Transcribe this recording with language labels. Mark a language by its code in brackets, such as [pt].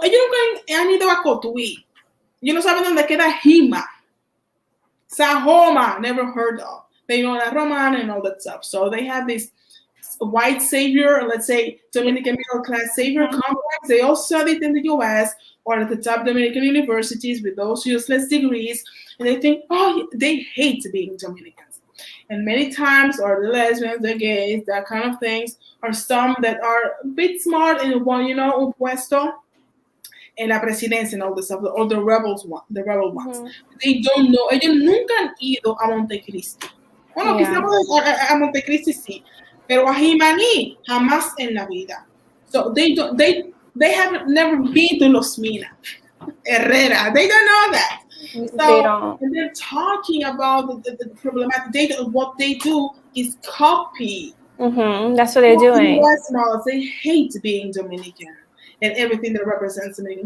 [es] Ellos nunca han ido a Cotuí. Ellos no saben dónde queda Jima. [en] Sahoma, never heard of. They know La Romana and all that stuff. So they have this white savior, let's say Dominican middle class savior complex. They all studied in the US or at the top Dominican universities with those useless degrees. And they think, they hate being Dominicans. And many times, or the lesbians, the gays, that kind of things, are some that are a bit smart in one, [es] un puesto en la presidencia [en] and all this stuff, or the rebel ones. They don't know. [es] Ellos nunca han ido a Montecristi. Bueno, quizás a Montecristi sí, pero a Jimaní jamás en la vida. [en] So they have never been to Los Minas, Herrera. They don't know that. So and they're talking about the problematic. What they do is copy. That's what they're doing. They hate being Dominican and everything that represents Dominican.